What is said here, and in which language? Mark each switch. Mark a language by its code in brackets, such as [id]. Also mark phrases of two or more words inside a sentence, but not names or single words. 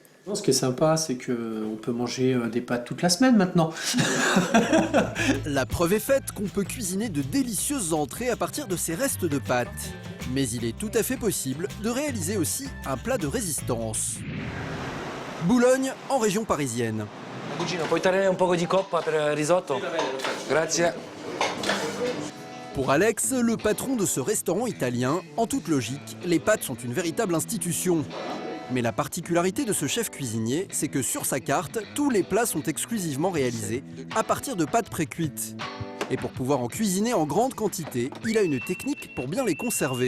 [fr] Ce qui est sympa, c'est qu'on peut manger des pâtes toute la semaine maintenant. La preuve est faite qu'on peut cuisiner de délicieuses entrées à partir de ces restes de pâtes. Mais il est tout à fait possible de réaliser aussi un plat de résistance. Boulogne, en région parisienne. [it] Cugino, puoi togliere un poco di coppa per il risotto? Grazie. [fr] Pour Alex, le patron de ce restaurant italien, en toute logique, les pâtes sont une véritable institution. Mais la particularité de ce chef cuisinier, c'est que sur sa carte, tous les plats sont exclusivement réalisés à partir de pâtes précuites. Et pour pouvoir en cuisiner en grande quantité, il a une technique pour bien les conserver.